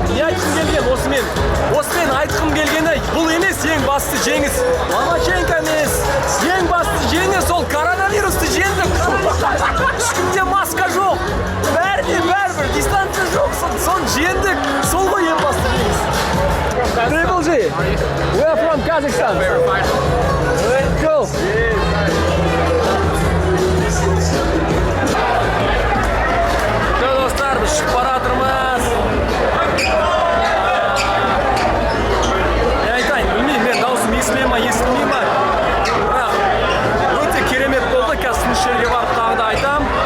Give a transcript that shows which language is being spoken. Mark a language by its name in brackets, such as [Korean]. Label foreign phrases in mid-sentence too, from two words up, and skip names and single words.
[Kazakh] Не айтқым келген осымен? Осымен айтқым келгені бұл емес ең басты жеңіс. Ломаченко емес. Ең басты жеңіс ол коронавирусты жеңдік. Ешкімде маска жоқ. Бәріне бәрібір дистанция жоқ. Соны жеңдік. Сол ғой ең басты жеңіс. [English] Triple G. We are from Kazakhstan. Cool. [Kazakh] Достар, біз шығып бара жатырмыз. Не айтайын, білмеймін, мен даусым естіле ма, естілмей ма. Бірақ өте керемет болды. Қазір финишерге барып тағы да айтам.